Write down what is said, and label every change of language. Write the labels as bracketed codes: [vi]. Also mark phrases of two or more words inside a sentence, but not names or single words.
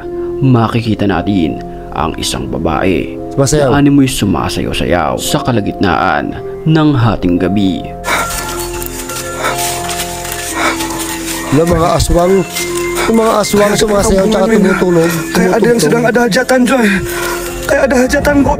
[tl] Makikita natin ang isang babae Sumasayaw. na animoy sumasayaw-sayaw sa kalagitnaan ng hating gabi. Mga aswang. Yung mga aswang sumasayaw tsaka tumutulog. [id] Kayak ada yang sedang ada hajatan, Joy. Kayak ada hajatan kok.